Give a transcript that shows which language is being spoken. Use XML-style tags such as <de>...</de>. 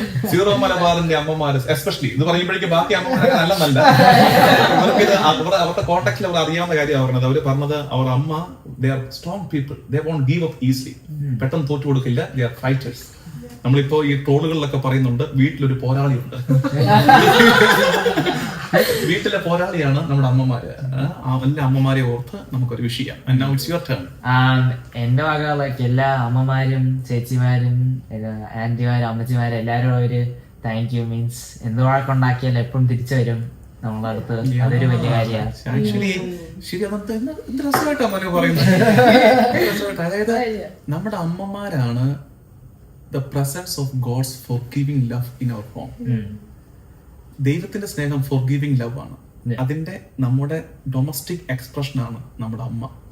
<ml>Zero മലബാറിന്റെ അമ്മമാര് especially ഇത് പറയുമ്പോഴേക്കും ബാക്കി അമ്മമാരൊക്കെ നല്ലതല്ല. ഇവർക്കിത് അവരുടെ കോണ്ടാക്റ്റിൽ അവർ അറിയാവുന്ന കാര്യമാണ് പറഞ്ഞത്.</ml> <en>അവര് പറഞ്ഞത് അവർ അമ്മ, they are strong people, they won't give up easily.</en> <ml>പെട്ടെന്ന് തോറ്റു കൊടുക്കില്ല, they are fighters. നമ്മളിപ്പോ ഈ ട്രോളുകളിലൊക്കെ പറയുന്നുണ്ട് വീട്ടിലൊരു പോരാളിയുണ്ട്. വീട്ടിലെ പോരാളിയാണ് നമ്മുടെ അമ്മമാര്. എല്ലാ അമ്മമാരെ ഓർത്ത് നമുക്കൊരു വിഷയം.</ml> <en>And now it's your turn.</en> <ml>എന്റെ വക എല്ലാ അമ്മമാരും ചേച്ചിമാരും ആന്റിമാരും അമ്മച്ചിമാരും എല്ലാരും ഒരു താങ്ക് യു മീൻസ് എന്ത് വഴക്കുണ്ടാക്കിയാലും എപ്പോഴും തിരിച്ചു വരും നമ്മളെ അടുത്ത്. അതൊരു വലിയ കാര്യമാണ്. ആക്ച്വലി ശരി, അതെന്ത് രസമായിട്ടാ മനു പറയുന്നത്. അതായത് നമ്മുടെ അമ്മമാരാണ് the presence of God's forgiving love in our home. ദൈവത്തിന്റെ സ്നേഹം ഫോർഗിവിംഗ് ലവ് ആണ്. അതിന്റെ നമ്മുടെ ഡൊമസ്റ്റിക് എക്സ്പ്രഷൻ ആണ് നമ്മുടെ അമ്മ.</ml>